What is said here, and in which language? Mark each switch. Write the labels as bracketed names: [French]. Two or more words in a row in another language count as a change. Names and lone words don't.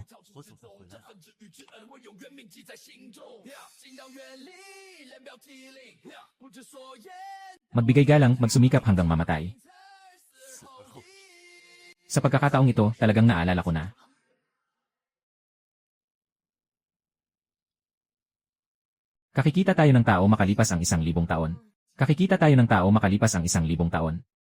[Chinese] 我总算回来了。 [Filipino] Magbigay galang, magsumikap hanggang mamatay. [Chinese] 死而后已。 [Filipino] Sa pagkakataong ito, talagang naalala ko na. Kakikita tayo ng tao makalipas ang 1,000 taon. Kakikita tayo ng tao makalipas ang 1,000 taon.